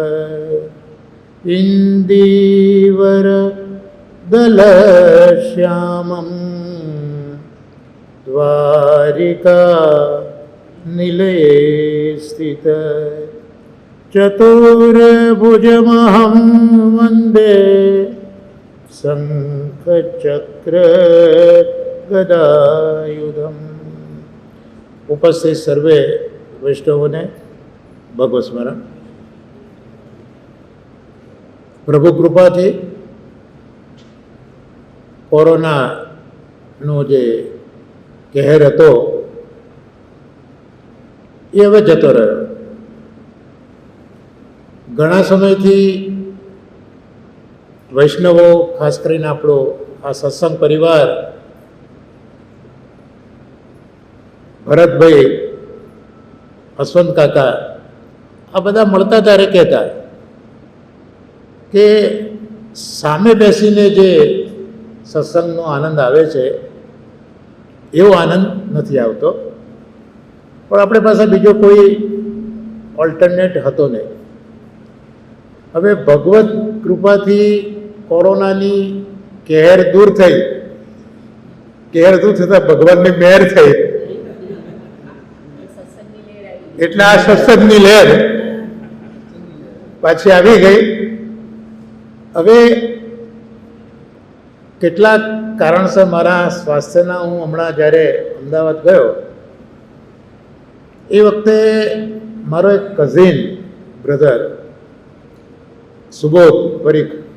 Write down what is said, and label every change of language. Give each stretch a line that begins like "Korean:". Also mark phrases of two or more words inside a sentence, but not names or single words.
Sanskrit: इन्दीवर दलश्यामं द्वारिका निलये स्थित चतुर्भुजमहं वन्दे शंखचक्र गदायुधम।
Gujarati: ઉપસ્થિત સર્વે વૈષ્ણવો ને ભગવત સ્મરણ। પ્રભુ કૃપા થી કોરોના નો જે કહર હતો એ હવે જતો રહ્યો। ઘણા સમયથી વૈષ્ણવો ખાસ કરીને આપણો આ સત્સંગ પરિવાર ભરતભાઈ અશ્વંત કાકા આ બધા મળતા ત્યારે કહેતા કે સામે બેસીને જે સત્સંગનો આનંદ આવે છે એવો આનંદ નથી આવતો, પણ આપણે પાસે બીજો કોઈ ઑલ્ટરનેટ હતો નહીં। હવે ભગવત કૃપાથી કોરોનાની કહર દૂર થઈ, કહર દૂર થતા ભગવાનની મેહર થઈ એટલે આ સત્સંગની લહેર પાછી આવી ગઈ। હવે કેટલાક કારણસર મારા સ્વાસ્થ્યના હું હમણાં જ્યારે અમદાવાદ ગયો એ વખતે મારો એક કઝિન બ્રધર સુબોધ પરીખ